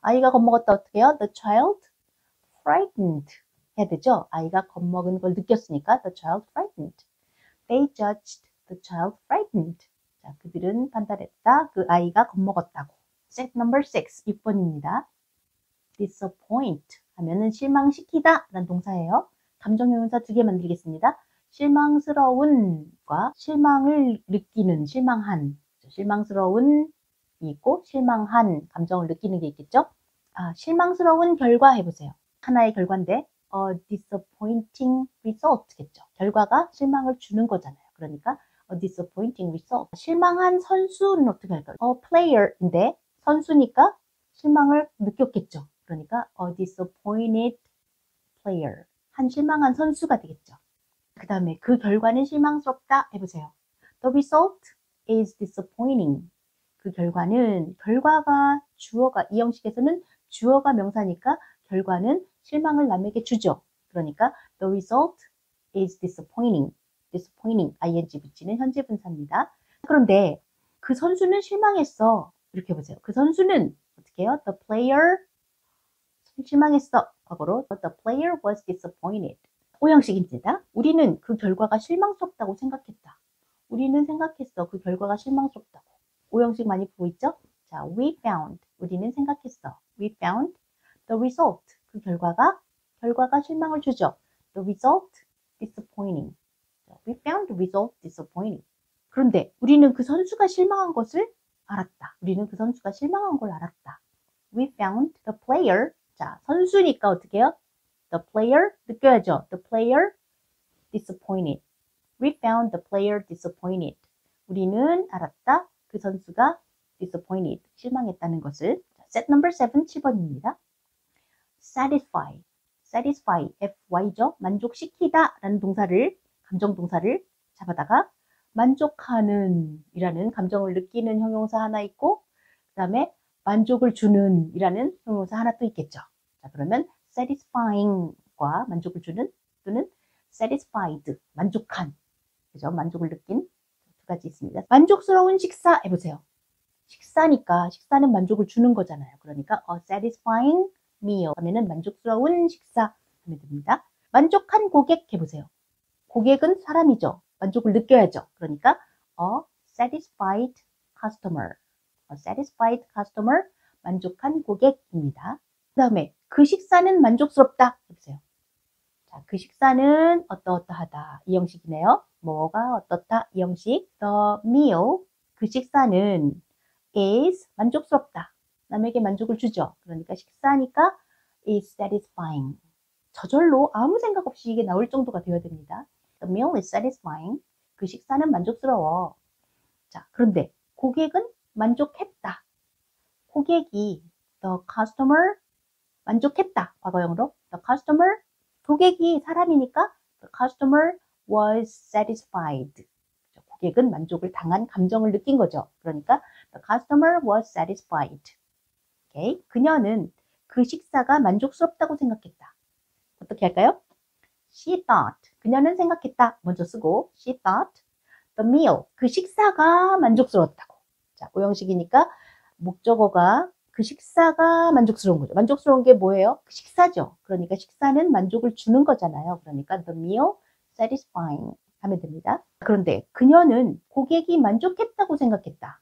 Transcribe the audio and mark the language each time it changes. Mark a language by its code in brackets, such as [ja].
[ko] 아이가 겁먹었다 어떻게 해요? [en] The child frightened [ko] 해야 되죠. 아이가 겁먹은 걸 느꼈으니까 [en] the child frightened. They judged the child frightened. [ko] 자, 그들은 판단했다. 그 아이가 겁먹었다고. [en] Set number 6. [ko] 6번입니다. disappoint 하면은 실망시키다 라는 동사예요. 감정형용사 2개 만들겠습니다. 실망스러운과 실망을 느끼는, 실망한, 실망스러운이 있고 실망한 감정을 느끼는 게 있겠죠. 실망스러운 결과 해보세요. 하나의 결과인데 [en] a disappointing result겠죠. [ko] 결과가 실망을 주는 거잖아요. [en] 그러니까 a disappointing result. [ko] 실망한 선수는 어떻게 할까요? [en] a player인데 [ko] 선수니까 실망을 느꼈겠죠. [en] 그러니까 a disappointed player. [ko] 한 실망한 선수가 되겠죠. 그 다음에 그 결과는 실망스럽다 해보세요. [en] The result is disappointing. [ko] 그 결과는, 결과가 주어가, 이 형식에서는 주어가 명사니까 결과는 실망을 남에게 주죠. [en] 그러니까 the result is disappointing. [ko] disappointing, ing 붙이는 현재 분사입니다. 그런데 그 선수는 실망했어. 이렇게 해보세요. 그 선수는 어떻게 해요? [en] The player [ko] 실망했어. 과거로 [en] the player was disappointed. [ko] 오형식입니다. 우리는 그 결과가 실망스럽다고 생각했다. 우리는 생각했어. 그 결과가 실망스럽다고. 오형식 많이 보고 있죠? 자, [en] we found. [ko] 우리는 생각했어. [en] We found the result. [ko] 그 결과가 실망을 주죠. [en] The result disappointing. We found the result disappointing. [ko] 그런데 우리는 그 선수가 실망한 것을 알았다. 우리는 그 선수가 실망한 걸 알았다. [en] We found the player. [ko] 자, 선수니까 어떻게 해요? [en] The player 느껴야죠. The player disappointed. We found the player disappointed. [ko] 우리는 알았다. 그 선수가 [en] disappointed. [ko] 실망했다는 것을. [en] Set number 7, [ko] 7번입니다. [en] satisfy. satisfy. FY죠. [ko] 만족시키다 라는 동사를, 감정 동사를 잡아다가 만족하는 이라는 감정을 느끼는 형용사 하나 있고, 그 다음에 만족을 주는 이라는 형용사 하나 또 있겠죠. 자, 그러면 [en] satisfying과 [ko] 만족을 주는 또는 satisfied, 만족한, 그죠? 만족을 느낀 두 가지 있습니다. 만족스러운 식사 해보세요. 식사니까 식사는 만족을 주는 거잖아요. 그러니까 [en] a satisfying meal [ko] 하면은 만족스러운 식사 하면 됩니다. 만족한 고객 해보세요. 고객은 사람이죠. 만족을 느껴야죠. [en] 그러니까 a satisfied customer. A satisfied customer, [ko] 만족한 고객입니다. 그 다음에 그 식사는 만족스럽다 해보세요. 자, 그 식사는 어떠어떠하다 이 형식이네요. 뭐가 어떻다 이 형식. [en] The meal, [ko] 그 식사는 [en] is 만족스럽다. [ko] 남에게 만족을 주죠. 그러니까 식사니까 [en] is satisfying. [ko] 저절로 아무 생각 없이 이게 나올 정도가 되어야 됩니다. [en] The meal is satisfying. [ko] 그 식사는 만족스러워. 자, 그런데 고객은 만족했다. 고객이 [en] the customer [ko] 만족했다. 과거형으로 [en] the customer 고객이 사람이니까 the customer was satisfied. [ko] 고객은 만족을 당한 감정을 느낀 거죠. [en] 그러니까 the customer was satisfied. [ko] 오케이. 그녀는 그 식사가 만족스럽다고 생각했다. 어떻게 할까요? [en] She thought. [ko] 그녀는 생각했다. 먼저 쓰고 [en] she thought the meal. [ko] 그 식사가 만족스러웠다고. 자, 오형식이니까 목적어가 그 식사가 만족스러운 거죠. 만족스러운 게 뭐예요? 그 식사죠. 그러니까 식사는 만족을 주는 거잖아요. 그러니까 [en] the meal satisfying [ko] 하면 됩니다. 그런데 그녀는 고객이 만족했다고 생각했다.